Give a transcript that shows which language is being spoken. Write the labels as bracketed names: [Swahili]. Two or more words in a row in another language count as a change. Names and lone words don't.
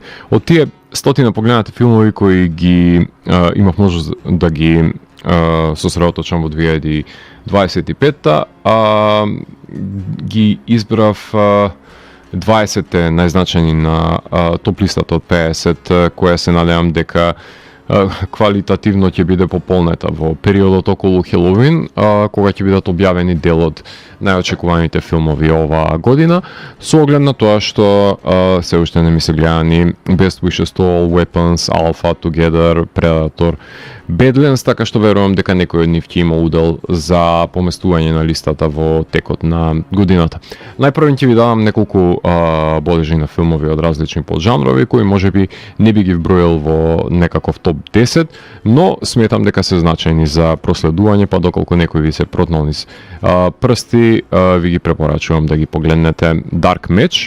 [Macedonian] Од тие стотина погледнати филмови кои ги имав можност да ги сосредоточам во 2025-та, ги избрав 20 најзначајни на топ листата од 50, која се надевам дека квалитативно ќе биде пополнета во периодот околу Хелоуин, кога ќе бидат објавени дел од најочекуваните филмови оваа година, со оглед на тоа што се уште не ми се гледани Best Wishes to All Weapons, Alpha, Together, Predator, Badlands, така што верувам дека некој од нив ќе има удел за поместување на листата во текот на годината. Најпрво ќе ви дадам неколку бодежи на филмови од различни поджанрови кои можеби не би ги вброил во некаков топ 10, но сметам дека се значајни за проследување, па доколку некој ви се протнал низ прсти, ви ги препорачувам да ги погледнете Dark Match.